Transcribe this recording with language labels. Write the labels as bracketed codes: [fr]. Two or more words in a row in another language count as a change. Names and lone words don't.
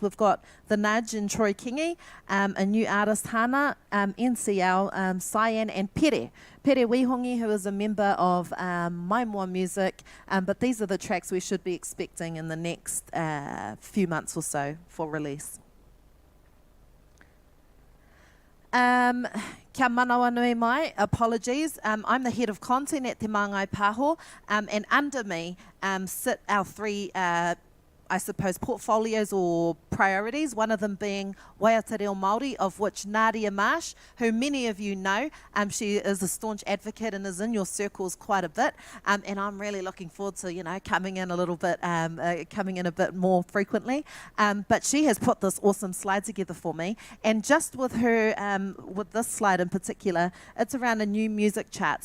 [en] We've got The Nudge and Troy Kingi, a new artist, Hana, NCL, Cyan, and Pere Wihongi, who is a member of Maimoa Music. But these are the tracks we should be expecting in the next few months or so for release. [mi] Kia manawa nui mai, [en] apologies. I'm the head of content at Te Māngai Pāho, and under me sit our three, portfolios or priorities, one of them being Waiata Reo Māori, of which Nadia Marsh, who many of you know, she is a staunch advocate and is in your circles quite a bit, and I'm really looking forward to, coming in a little bit, coming in a bit more frequently, but she has put this awesome slide together for me, and just with her, with this slide in particular, it's around a new music chart.